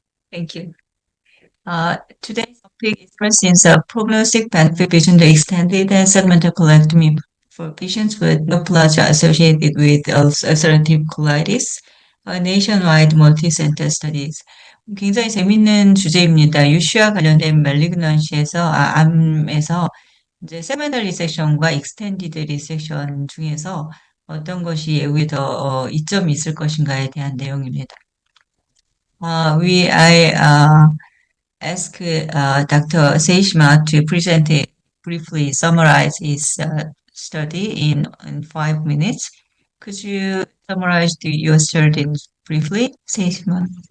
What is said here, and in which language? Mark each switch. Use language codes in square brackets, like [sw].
[en] Thank you. Today's topic expresses a prognostic benefit between the extended and segmental colectomy for patients with neoplasia associated with ulcerative colitis, nationwide multi-center studies. [ko] 굉장히 재밌는 주제입니다. 유씨와 관련된 말리그넌시에서 암에서 이제 세미널 리섹션과 익스텐디드 리섹션 중에서 어떤 것이 예후에 더 이점이 있을 것인가에 대한 내용입니다. [en] I ask Dr. Seishima to present it briefly, summarize his study in 5 minutes. Could you summarize your study briefly, Seishima?